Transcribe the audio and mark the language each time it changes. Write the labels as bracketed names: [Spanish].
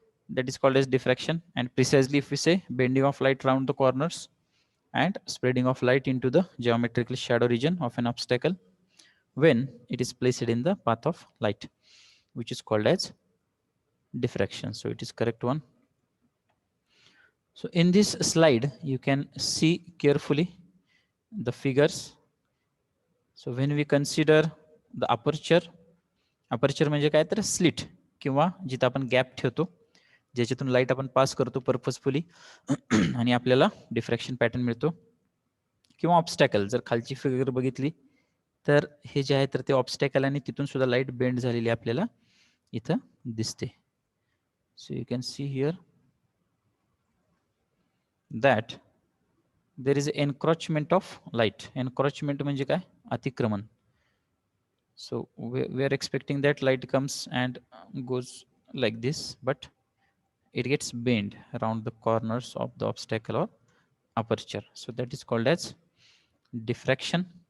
[English] That is called as diffraction. And precisely if we say bending of light around the corners and spreading of light into the geometrical shadow region of an obstacle when it is placed in the path of light, which is called as diffraction. So it is correct one. So in this slide, you can see carefully the figures. So when we consider the aperture [Marathi] म्हणजे काय तर slit किंवा जिथं आपण gap ठेवतो ज्याच्यातून light आपण pass करतो पर्पजफुली आणि आपल्याला डिफ्रॅक्शन पॅटर्न मिळतो, किंवा ऑब्स्टॅकल. जर खालची फिगर बघितली तर हे जे आहे तर ते ऑब्स्टॅकल आणि तिथून सुद्धा लाईट बेंड झालेली आपल्याला इथं दिसते. [English] So you can see here that there is encroachment of light. [Marathi] एनक्रॉचमेंट म्हणजे काय? अतिक्रमण. [English] So we are expecting that light comes and goes like this, but it gets bent around the corners of the obstacle or aperture. So that is called as diffraction.